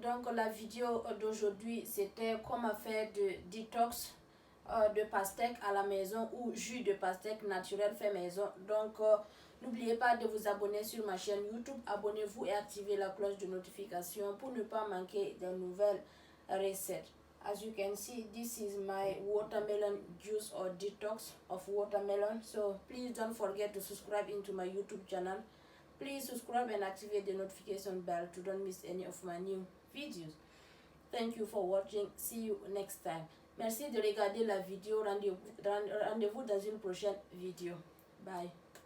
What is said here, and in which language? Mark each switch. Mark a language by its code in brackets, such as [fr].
[fr] Donc la vidéo d'aujourd'hui, c'était comment faire de détox de pastèque à la maison ou jus de pastèque naturel fait maison. Donc n'oubliez pas de vous abonner sur ma chaîne YouTube, abonnez-vous et activez la cloche de notification pour ne pas manquer de nouvelles recettes. [en] As you can see, this is my watermelon juice or detox of watermelon. So please don't forget to subscribe into my YouTube channel. Please subscribe and activate the notification bell to don't miss any of my new videos. Thank you for watching. See you next time. [fr] Merci de regarder la vidéo. Rendez-vous dans une prochaine vidéo. Bye.